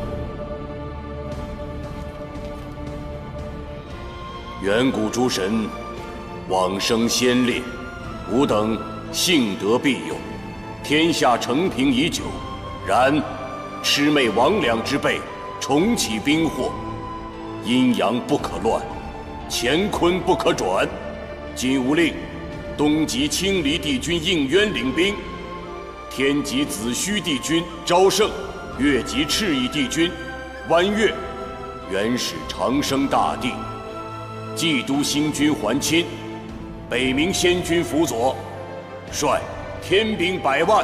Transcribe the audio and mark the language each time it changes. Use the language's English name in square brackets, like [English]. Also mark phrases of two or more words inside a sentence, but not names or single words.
[Chinese] 遠古諸神，往生先烈，吾等幸得庇佑，天下承平已久。然魑魅魍魉之輩重啟兵禍，陰陽不可亂，乾坤不可轉。今吾令東極青離帝君應淵領兵，天極子虛帝君昭聖，越極赤翼帝君彎月，原始長生大帝，冀都星君桓欽，北冥仙君輔佐，率天兵100萬。